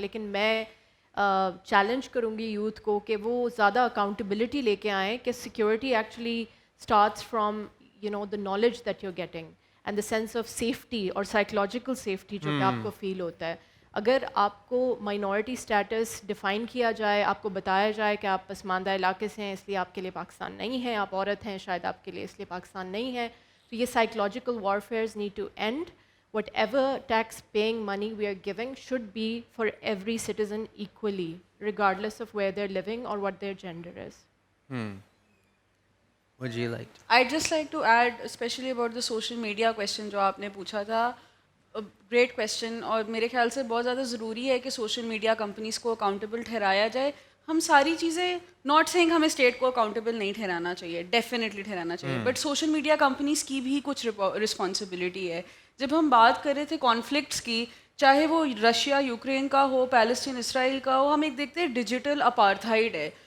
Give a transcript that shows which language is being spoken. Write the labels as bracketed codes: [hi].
[ur] لیکن میں چیلنج کروں گی یوتھ کو کہ وہ زیادہ اکاؤنٹیبلٹی لے کے آئیں کہ [en] security actually starts from the knowledge that you're getting and the sense of safety [ur] اور [en] psychological safety [ur] جو کہ آپ کو فیل ہوتا ہے. اگر آپ کو مائنورٹی اسٹیٹس ڈیفائن کیا جائے, آپ کو بتایا جائے کہ آپ پسماندہ علاقے سے ہیں اس لیے آپ کے لیے پاکستان نہیں ہے, آپ عورت ہیں شاید آپ کے لیے اس لیے پاکستان نہیں ہے, تو یہ [en] psychological warfares need to end. Whatever tax paying money we are giving should be for every citizen equally, regardless of where they're living or what their gender is. Would you like to? I'd just like to add, especially about the social media question [ur] جو آپ نے پوچھا تھا. [en] great question, [ur] اور میرے خیال سے بہت زیادہ ضروری ہے کہ سوشل میڈیا کمپنیز کو اکاؤنٹیبل ٹھہرایا جائے. ہم ساری چیزیں [en] not saying [ur] ہمیں اسٹیٹ کو اکاؤنٹیبل نہیں ٹھہرانا چاہیے, ڈیفینیٹلی ٹھہرانا چاہیے, بٹ سوشل میڈیا کمپنیز کی بھی کچھ رسپانسبلٹی ہے. جب ہم بات کر رہے تھے کانفلکٹس کی, چاہے وہ رشیا یوکرین کا ہو, پیلسٹین اسرائیل کا ہو, ہم ایک دیکھتے ہیں ڈیجیٹل اپارتھائڈ ہے.